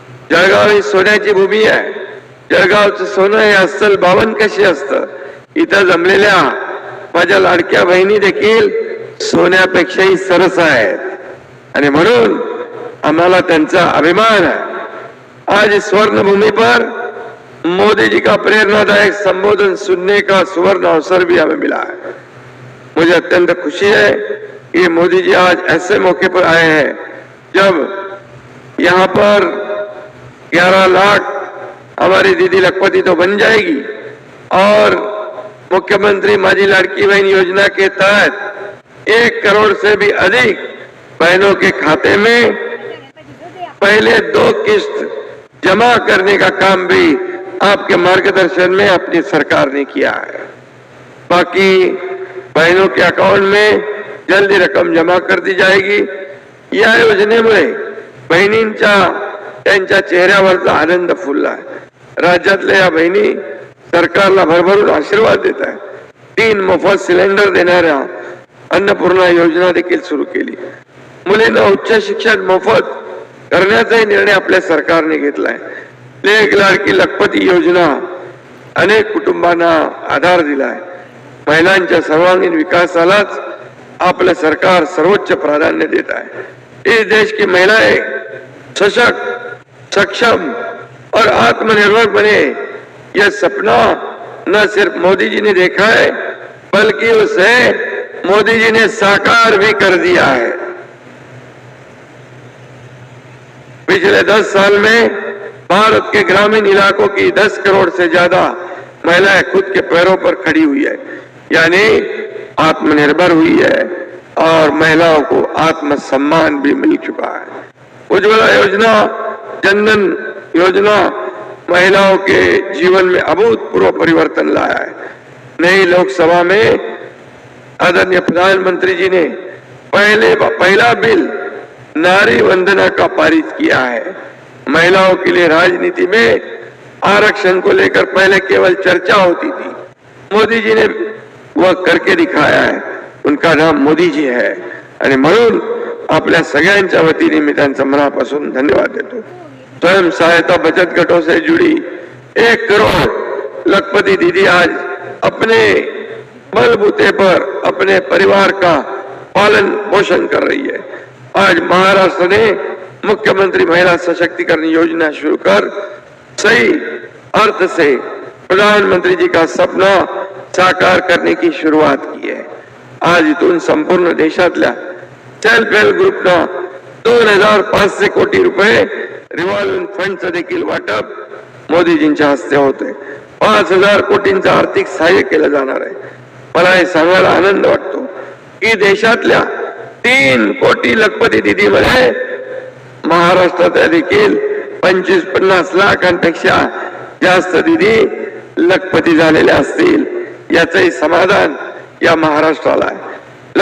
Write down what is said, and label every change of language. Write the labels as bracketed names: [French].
[Marathi] जळगाव ही सोन्याची भूमी आहे। जळगावचं सोनं हे अस्सल 52 कशी असतं, इथं जमलेल्या माझ्या लाडक्या बहिणी देखील सोन्यापेक्षाही सरस आहेत आणि म्हणून आम्हाला त्यांचा अभिमान है। [Hindi] आज इस स्वर्ण भूमि पर मोदी जी का प्रेरणादायक संबोधन सुनने का सुवर्ण अवसर भी हमें मिला है। मुझे अत्यंत खुशी है कि मोदी जी आज ऐसे मौके पर आए हैं जब यहाँ पर 11 लाख हमारी दीदी लखपति तो बन जाएगी और मुख्यमंत्री माझी लाड़की बहन योजना के तहत 1 करोड़ से भी अधिक बहनों के खाते में पहले 2 किस्त जमा करने का काम भी आपके मार्गदर्शन में अपनी सरकार ने किया है। बाकी बहनों के अकाउंट में जल्दी रक्कम जमा कर दी जाएगी। [Marathi] या योजनेमुळे बहिणींच्या त्यांच्या चेहऱ्यावरचा आनंद फुलला आहे। राज्यातल्या या बहिणी सरकारला भरभरून आशीर्वाद देत आहे। 3 मोफत सिलेंडर देणाऱ्या अन्नपूर्णा योजना देखील सुरू केली। मुलींना उच्च शिक्षण मोफत करण्याचाही निर्णय आपल्या सरकारने घेतलाय। लेक लाडकी लखपती योजना अनेक कुटुंबांना आधार दिलाय। महिलांच्या सर्वांगीण विकासालाच आपलं सरकार सर्वोच्च प्राधान्य देत आहे। [Hindi] इस देश की महिलाएं सशक्त, सक्षम और आत्मनिर्भर बने, यह सपना न सिर्फ मोदी जी ने देखा है बल्कि उसे मोदी जी ने साकार भी कर दिया है। पिछले 10 साल में भारत के ग्रामीण इलाकों की 10 करोड़ से ज्यादा महिलाएं खुद के पैरों पर खड़ी हुई है, यानी आत्मनिर्भर हुई है और महिलाओं को आत्मसम्मान भी मिल चुका है। उज्ज्वला योजना, जनधन योजना महिलाओं के जीवन में अभूतपूर्व परिवर्तन लाया है। नई लोकसभा में आदरणीय प्रधानमंत्री जी ने पहला बिल नारी वंदना का पारित किया है। महिलाओं के लिए राजनीति में आरक्षण को लेकर पहले केवल चर्चा होती थी, मोदी जी ने वह करके दिखाया है। उनका नाम मोदी जी है [Marathi] आणि म्हणून आपल्या सगळ्यांच्या वतीने मी त्यांचा मनापासून धन्यवाद देतो। [Hindi] स्वयं सहायता बचत गटों से जुड़ी 1 करोड़ लखपति दीदी आज अपने बलबूते पर अपने परिवार का पालन पोषण कर रही है। आज महाराष्ट्र ने मुख्यमंत्री महिला सशक्तिकरण योजना शुरू कर सही अर्थ से प्रधानमंत्री जी का सपना साकार करने की शुरुआत की है। [Marathi] आज इथून संपूर्ण देशातल्या सेल्फ हेल्प ग्रुपना 2500 कोटी रुपये रिव्हॉल्विंग फंडचं देखील वाटप मोदीजींच्या हस्ते होते। 5000 कोटींचं आर्थिक सहाय्य केलं जाणार आहे। मला हे सांगायला आनंद वाटतो की देशातल्या 3 कोटी लखपती दीदीमध्ये महाराष्ट्रात देखील 25-50 लाखांपेक्षा जास्त दीदी लखपती झालेल्या असतील, याचंही समाधान या महाराष्ट्राला आहे।